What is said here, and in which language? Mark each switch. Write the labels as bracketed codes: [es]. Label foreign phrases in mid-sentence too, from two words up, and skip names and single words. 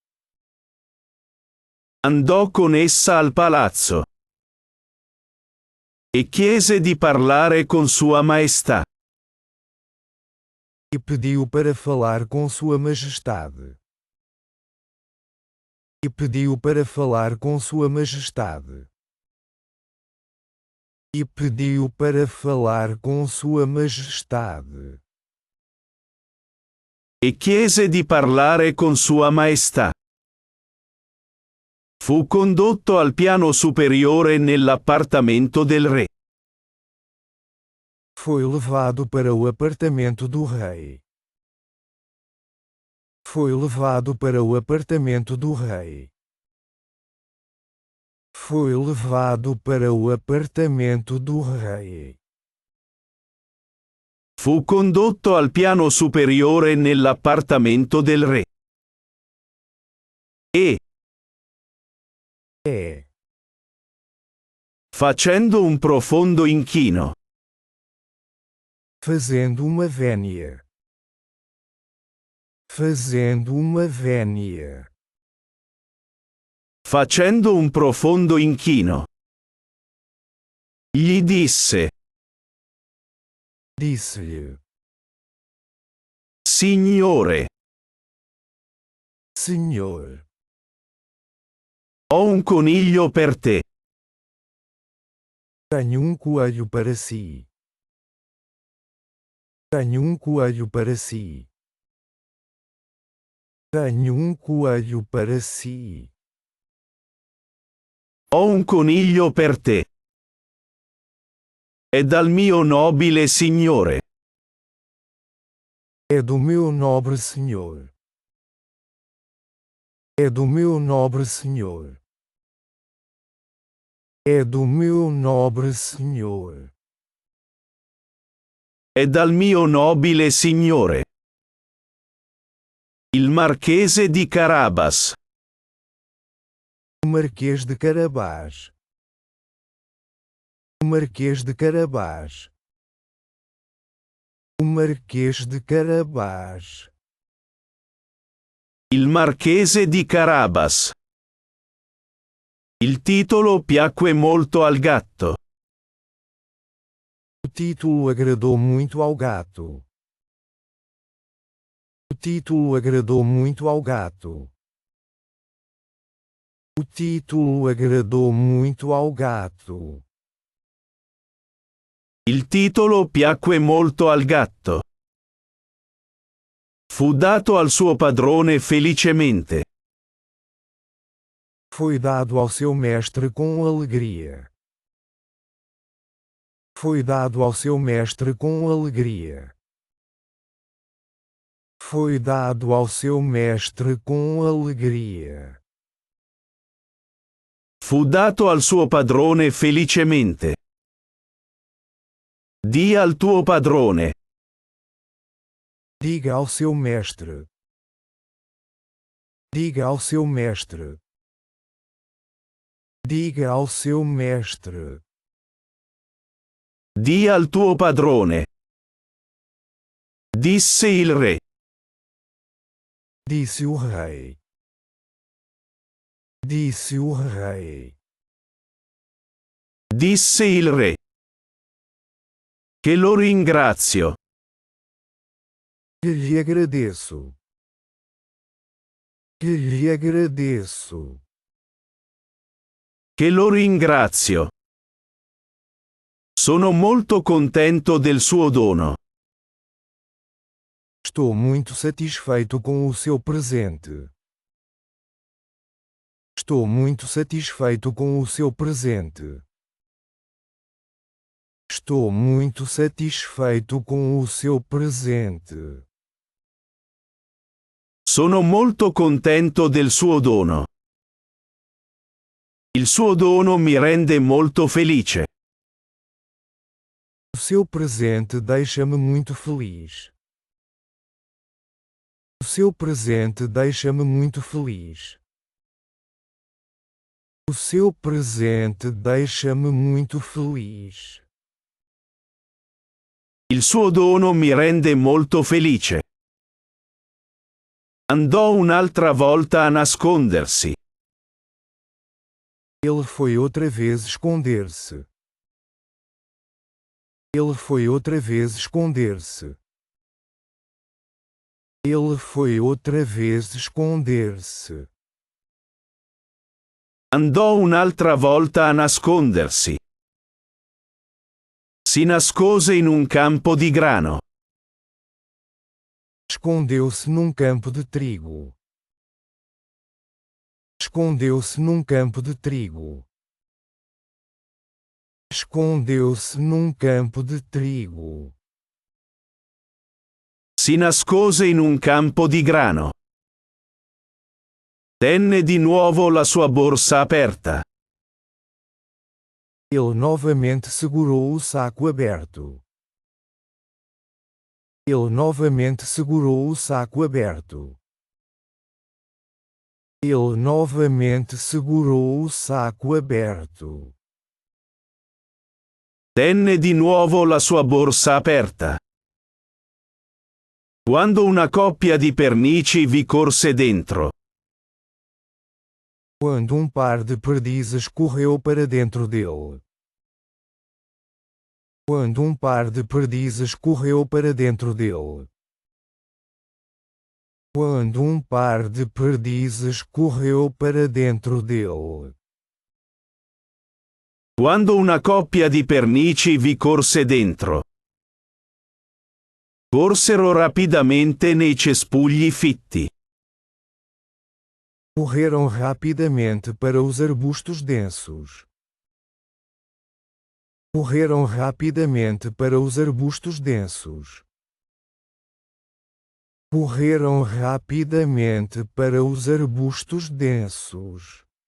[it] Andò con essa al palazzo. E chiese di parlare con Sua Maestà. [pt] E pediu para falar com Sua Majestade. E pediu para falar com Sua Majestade. E pediu para falar com Sua Majestade. [it] E chiese di parlare con Sua Maestà. Fu condotto al piano superiore nell'appartamento del re. [pt] Foi levado para o apartamento do rei. Foi levado para o apartamento do rei. Foi levado para o apartamento do rei. [it] Fu condotto al piano superiore nell'appartamento del re. E, facendo un profondo inchino, [pt] fazendo uma vénia. Fazendo uma vénia. [it] facendo un profondo inchino, gli disse: [pt] Disse-lhe: [it] Signore, [pt] Senhor, [it] ho un coniglio per te. [pt] tenho um coelho para si. Tenho um coelho para si. Tenho um coelho para si. [it] Ho un coniglio per te. È dal mio nobile Signore. [pt] É do meu nobre Senhor. É do meu nobre Senhor. É do meu nobre Senhor. [it] È dal mio nobile Signore. Il Marchese di Carabas. [pt] O Marquês de Carabás. O Marquês de Carabás. O Marquês de Carabás. [it] Il Marchese di Carabas. Il titolo piacque molto al gatto. [pt] O título agradou muito ao gato. O título agradou muito ao gato. O título agradou muito ao gato. [it] Il titolo piacque molto al gatto. Fu dato al suo padrone felicemente. [pt] Foi dado ao seu mestre com alegria. Foi dado ao seu mestre com alegria. Foi dado ao seu mestre com alegria. [it] Fu dato al suo padrone felicemente. Dia al tuo padrone. [pt] Diga ao seu mestre. Diga ao seu mestre. Diga ao seu mestre. [it] Dia al tuo padrone. Disse il re. [pt] Disse o rei. Disse o rei. [it] Disse il re. Che lo ringrazio. [pt] Que lhe agradeço. Que lhe agradeço. [it] Che lo ringrazio. Sono molto contento del suo dono. [pt] Estou muito satisfeito com o seu presente. Estou muito satisfeito com o seu presente. Estou muito satisfeito com o seu presente. [it] Sono molto contento del suo dono. Il suo dono mi rende molto felice. [pt] O seu presente deixa-me muito feliz. O seu presente deixa-me muito feliz. O seu presente deixa-me muito feliz. [it] Il suo dono mi rende molto felice. Andò un'altra volta a nascondersi. [pt] Ele foi outra vez esconder-se. Ele foi outra vez esconder-se. Ele foi outra vez esconder-se. [it] Andò un'altra volta a nascondersi. Si nascose in un campo di grano. [pt] Escondeu-se num campo de trigo. Escondeu-se num campo de trigo. Escondeu-se num campo de trigo. [it] Si nascose in un campo di grano. Tenne di nuovo la sua borsa aperta. [pt] Ele novamente segurou o saco aberto. Ele novamente segurou o saco aberto. Ele novamente segurou o saco aberto. [it] Tenne di nuovo la sua borsa aperta. Quando una coppia di pernici vi corse dentro. [pt] Quando um par de perdizes correu para dentro dele. Quando um par de perdizes correu para dentro dele. Quando um par de perdizes correu para dentro dele. [it] Quando una coppia di pernici vi corse dentro. Corsero rapidamente nei cespugli fitti. [pt] Correram rapidamente para os arbustos densos. Correram rapidamente para os arbustos densos. Correram rapidamente para os arbustos densos.